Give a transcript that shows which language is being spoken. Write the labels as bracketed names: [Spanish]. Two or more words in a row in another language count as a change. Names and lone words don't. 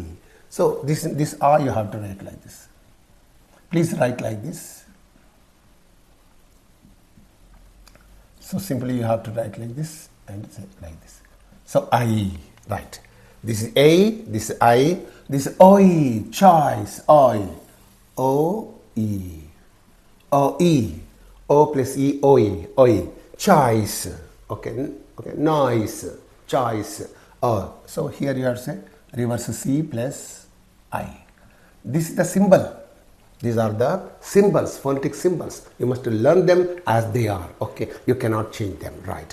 [English] So this R you have to write like this. Please write like this. So simply you have to write like this and say like this. So I, Right. This is A, this is I, this is OE, choice, OE, O-E, O-E, O plus E, OE, OE, choice, okay, okay, noise, choice, O. So here you are saying reverse C plus I. This is the symbol. These are the symbols, phonetic symbols. You must learn them as they are. Okay, you cannot change them, right?